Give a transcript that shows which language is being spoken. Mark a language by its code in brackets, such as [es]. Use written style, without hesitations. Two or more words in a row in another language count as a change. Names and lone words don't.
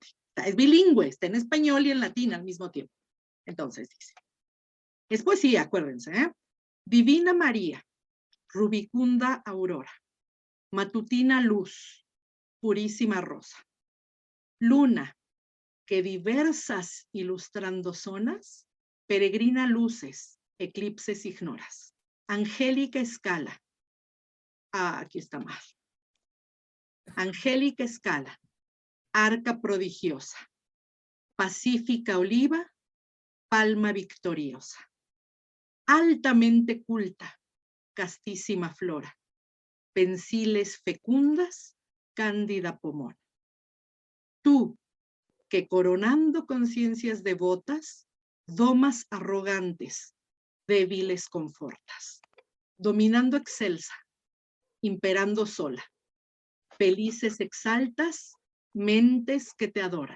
[es] Es bilingüe, está en español y en latín al mismo tiempo. Entonces dice, es poesía, acuérdense, Divina María, rubicunda aurora, matutina luz, purísima rosa, luna, que diversas ilustrando zonas, peregrina luces, eclipses ignoras, angélica escala, aquí está mal, angélica escala, arca prodigiosa, pacífica oliva, palma victoriosa, altamente culta, castísima flora, pensiles fecundas, cándida pomona. Tú, que coronando conciencias devotas, domas arrogantes, débiles confortas, dominando excelsa, imperando sola, felices exaltas, mentes que te adoran.